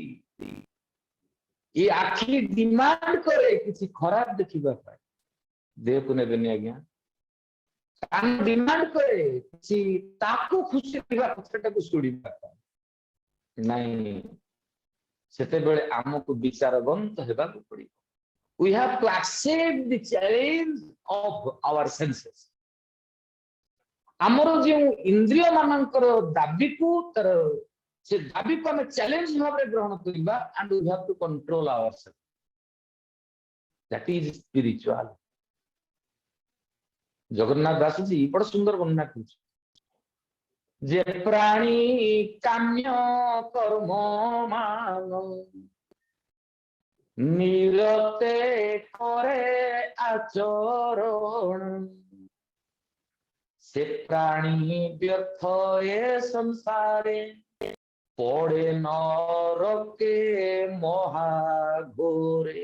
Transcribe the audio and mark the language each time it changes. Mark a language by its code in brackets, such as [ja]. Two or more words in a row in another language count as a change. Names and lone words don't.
[or] ଏ ଆଖି ଡିମାଣ୍ଡ କରେ କିଛି ଖରାପ ଦେଖିବା ପାଇଁ, ଦେହକୁ ନେବେନି ଆଜ୍ଞା। କାନ ଡିମାଣ୍ଡ କରେ କିଛି ତାକୁ ଖୁସି କରିବା କଥାଟାକୁ ଶୁଣିବା ପାଇଁ, ନାଇଁ, ସେତେବେଳେ ଆମକୁ ବିଚାରବନ୍ତ ହେବାକୁ ପଡିବ। [en] We have to accept the challenge of our senses. [or] ଆମର ଯେଉଁ ଇନ୍ଦ୍ରିୟ ମାନଙ୍କର ଦାବିକୁ, ତାର ସେ ଦାବିକୁ ଆମେ ଚ୍ୟାଲେଞ୍ଜ ଭାବରେ ଗ୍ରହଣ କରିବା, [en] and we have to control ourselves. That is spiritual. [or] ଜଗନ୍ନାଥ ଦାସଜୀ ବଡ଼ ସୁନ୍ଦର ବର୍ଣ୍ଣନା କରୁଛି, ଯେ ପ୍ରାଣୀ କାମ୍ୟ କର୍ମ ମାନ ନିରତେ କରେ ଆଚରଣ, ସେ ପ୍ରାଣୀ ବ୍ୟର୍ଥ ଏ ସଂସାରେ ପଡେ ନରକେ ମହାଘୋରେ।